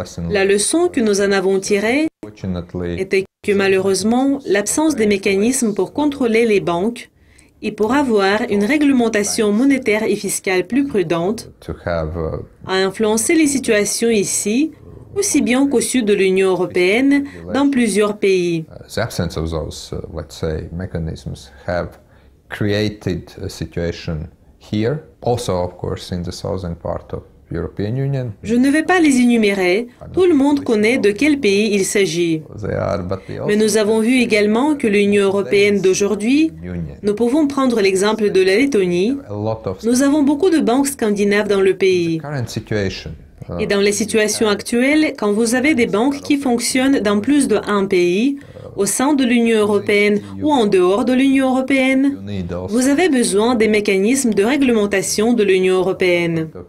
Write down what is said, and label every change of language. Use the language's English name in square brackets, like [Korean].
[French] La leçon que nous en avons tirée était que malheureusement, l'absence des mécanismes pour contrôler les banques et pour avoir une réglementation monétaire et fiscale plus prudente a influencé les situations ici aussi bien qu'au sud de l'Union européenne, dans plusieurs pays. [English] The absence of those, let's say, mechanisms have created a situation here, also of course in the southern part of European Union. [French] Je ne vais pas les énumérer, tout le monde connaît de quel pays il s'agit. Mais nous avons vu également que l'Union européenne d'aujourd'hui, nous pouvons prendre l'exemple de la Lettonie, nous avons beaucoup de banques scandinaves dans le pays. Et dans les situations actuelles, quand vous avez des banques qui fonctionnent dans plus d'un pays, au sein de l'Union européenne ou en dehors de l'Union européenne, vous avez besoin des mécanismes de réglementation de l'Union européenne.